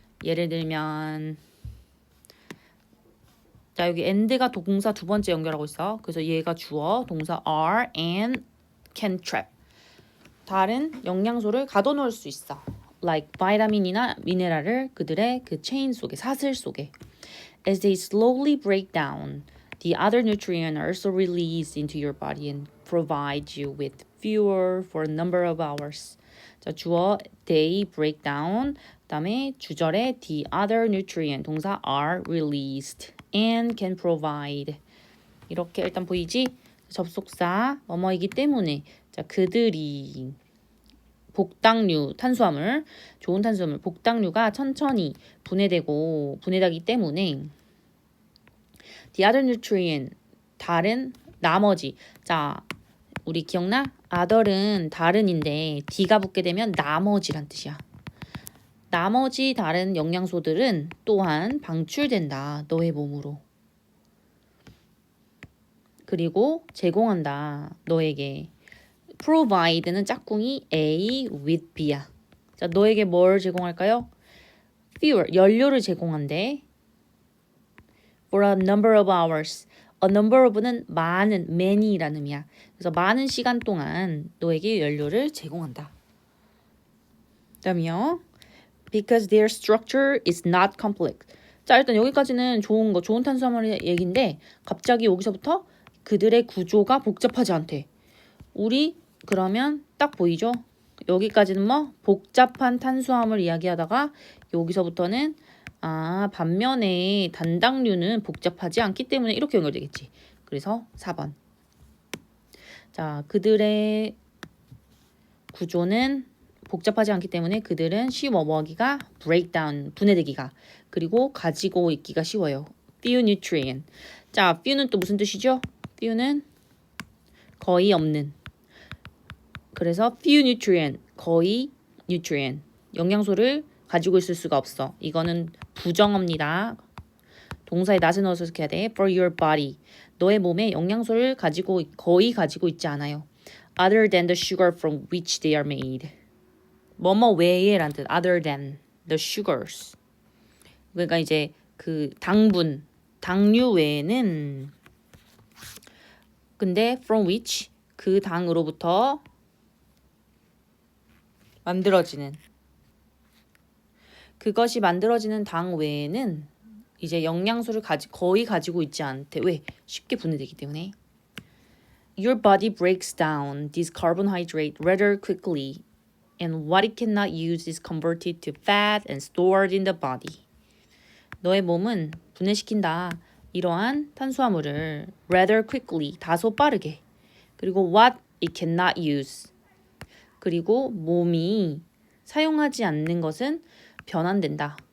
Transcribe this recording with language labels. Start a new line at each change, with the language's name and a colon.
Korean: 예를 들면 자, 여기 and가 동사 두 번째 연결하고 있어. 그래서 얘가 주어, 동사
English: are and can trap.
Korean: 다른 영양소를 가둬놓을 수 있어.
English: like
Korean: 바이타민이나 미네랄을 그들의 그 체인 속에, 사슬 속에.
English: As they slowly break down, the other nutrients are also released into your body and provide you with fuel for a number of hours.
Korean: 자, 주어
English: they break down.
Korean: 그다음에 주절에
English: the other nutrient
Korean: 동사
English: are released and can provide.
Korean: 이렇게 일단 보이지? 접속사 뭐뭐이기 때문에 자, 그들이 복당류 탄수화물, 좋은 탄수화물, 복당류가 천천히 분해되기 때문에
English: the other nutrient,
Korean: 다른, 나머지. 자, 우리 기억나? other은 다른인데 D가 붙게 되면 나머지란 뜻이야. 나머지 다른 영양소들은 또한 방출된다. 너의 몸으로. 그리고 제공한다. 너에게. provide는 짝꿍이 A with B야. 자, 너에게 뭘 제공할까요? fuel, 연료를 제공한대.
English: for a number of hours. a number of
Korean: 는 많은,
English: many
Korean: 라는 의미야. 그래서 많은 시간 동안 너에게 연료를 제공한다. 그다음이요.
English: because their structure is not complex.
Korean: 자, 일단 여기까지는 좋은 탄수화물의 얘기인데 갑자기 여기서부터 그들의 구조가 복잡하지 않대. 우리 그러면 딱 보이죠? 여기까지는 뭐 복잡한 탄수화물 이야기하다가 여기서부터는 반면에 단당류는 복잡하지 않기 때문에 이렇게 연결되겠지. 그래서 4번. 자, 그들의 구조는 복잡하지 않기 때문에 그들은 쉬워. 뭐하기가? breakdown, 분해되기가. 그리고 가지고 있기가 쉬워요.
English: few nutrient.
Korean: 자, few는 또 무슨 뜻이죠? few는 거의 없는. 그래서 few nutrient, 거의 nutrient, 영양소를 가지고 있을 수가 없어. 이거는 부정어입니다. 동사에 not을 넣어서 이렇게 해야 돼.
English: For your body.
Korean: 너의 몸에 영양소를 거의 가지고 있지 않아요.
English: Other than the sugar from which they are made.
Korean: 뭐뭐 외에란 뜻.
English: Other than the sugars.
Korean: 그러니까 이제 그 당류 외에는 근데 from which 그 당으로부터 만들어지는 그것이 만들어지는 당 외에는 이제 영양소를 거의 가지고 있지 않대. 왜? 쉽게 분해되기 때문에.
English: Your body breaks down this carbohydrate rather quickly, and what it cannot use is converted to fat and stored in the body.
Korean: 너의 몸은 분해시킨다. 이러한 탄수화물을
English: rather quickly,
Korean: 다소 빠르게. 그리고
English: what it cannot use.
Korean: 그리고 몸이 사용하지 않는 것은 변환된다.